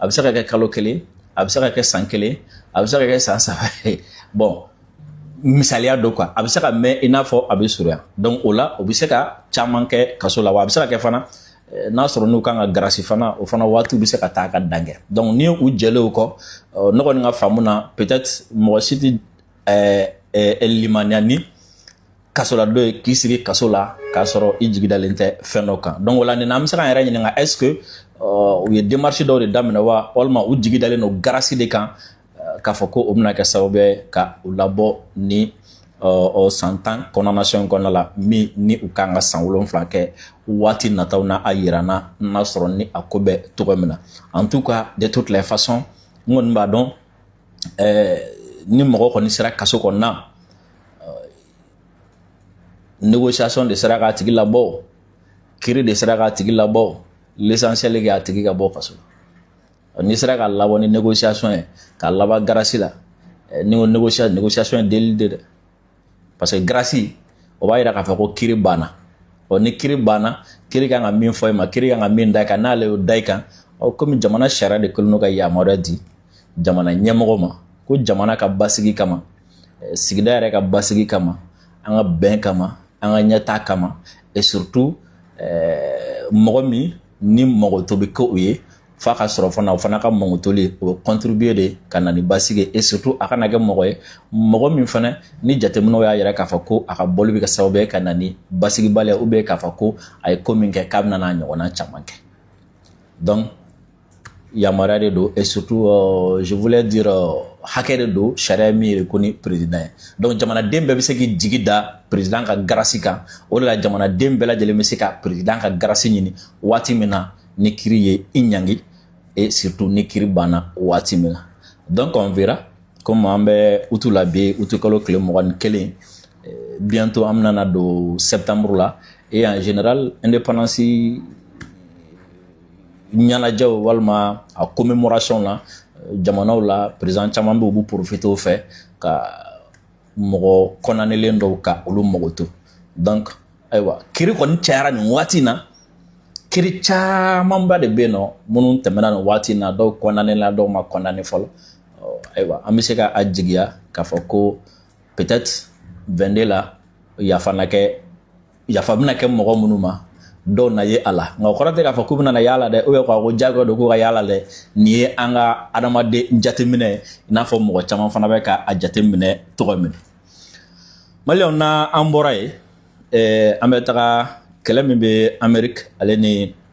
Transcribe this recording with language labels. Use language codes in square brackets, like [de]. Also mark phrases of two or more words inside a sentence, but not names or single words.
[bm] bɛ se ka kɛ kalo kelen a bɛ se ka kɛ san kelen a bɛ se ka kɛ san saba bon misaliya dɔ quoi a bɛ se ka mɛn i n'a fɔ a bɛ surunya donc o la o bɛ se ka caman kɛ kaso la wa a bɛ se ka kɛ fana n'a sɔrɔ n'u kan ka grâce fana o fana waatiw bɛ se ka taa ka dan kɛ donc ni u jɛlen o kɔ ne kɔni ka faamu na peut-être mɔgɔ si tɛ limaniya ni kasola dɔ ye k'i sigi kaso la k'a sɔrɔ i jigi dalen tɛ fɛn dɔ kan donc o la nin na an bɛ se k'an yɛrɛ ɲininka [fr] est-ce que [bm] u ye démarche dɔw de daminɛ wa walima u jigi dalen don grâce de kan k'a fɔ ko o bɛna kɛ sababu ye ka u labɔ ni san 10 condamnation kɔnɔna la min ni u kan ka san 7 kɛ waati nataw na a yira n'a sɔrɔ ni a ko bɛ cogo min na [fr] en tout cas de toutes les façons [bm] n kɔni b'a dɔn ni mɔgɔ kɔni sera kaso kɔnɔna négociation de sera k'a tigi labɔ kiri de sera k'a tigi labɔ [fr] l'essentiel est [bm] k'a tigi ka bɔ kaso la n'i sera ka labɔ ni négociation ye k'a laban grâce la ni o négociation ye deli de dɛ [fr] parce que [bm] grâce o b'a yira k'a fɔ ko kiri banna ni kiri banna kiri kan ka min fɔ i ma kiri kan ka min da i kan n'ale y'o da i kan komi jamana sariya de kɛlen don ka yamaruya di jamana ɲɛmɔgɔ ma ko jamana ka basigi kama sigida yɛrɛ ka basigi kama an ka bɛn kama an ka ɲɛtaa kama [fr] et surtout [bm] mɔgɔ min ni mɔgɔto bɛ kɛ o ye f'a ka sɔrɔ fana o fana ka mɔgɔtoli o contribuer de ka na ni basigi [fr] et surtout [bm] a kana kɛ mɔgɔ ye mɔgɔ min fana ni jateminɛw y'a yira k'a fɔ ko a ka bɔli bɛ kɛ sababu ye ka na ni basigibaliya [fr] ou bien [bm] k'a fɔ ko a ye ko min kɛ k'a bɛna n'a ɲɔgɔnna caman kɛ donc yamaruya de don [fr] et surtout je voulais dire [bm] hakɛ de don sariya min ye ko ni président ye donc jamanaden bɛɛ bɛ se k'i jigi da président ka grâce kan o de la jamanaden bɛɛ lajɛlen bɛ se ka président ka grâce ɲini waati min na ni kiri ye i ɲangi [fr] et surtout [bm] ni kiri banna waati min na [fr] donc on verra comme [bm] an bɛ utu la bi utu kalo tile 21 bientôt an bɛna don septembre la [fr] et en général indépendance [bm] ɲɛnajɛw walima a commémoration la jamanaw la président caman bɛ u b'u profiter o fɛ ka mɔgɔ kɔnanelen dɔw ka olu mago to donc ayiwa kiri kɔni cayara nin waati in na kiri camanba de bɛ yen nɔ minnu tɛmɛna nin waati in na dɔw kɔnanela dɔw ma kɔnane fɔlɔ ayiwa an bɛ se ka a jigiya k'a fɔ ko peut-être 22 la yafa bɛna kɛ mɔgɔ minnu ma dɔw na ye a la nka o kɔrɔ tɛ k'a fɔ k'u bɛna na yala dɛ [fr] ou bien [bm] ko jagoya don k'u ka yala dɛ nin ye an ka adamaden jateminɛ i n'a fɔ mɔgɔ caman fana bɛ ka a jateminɛ tɔgɔ minɛ maliyɛnw na an bɔra yen an bɛ taga kɛlɛ min bɛ Amérique ale ni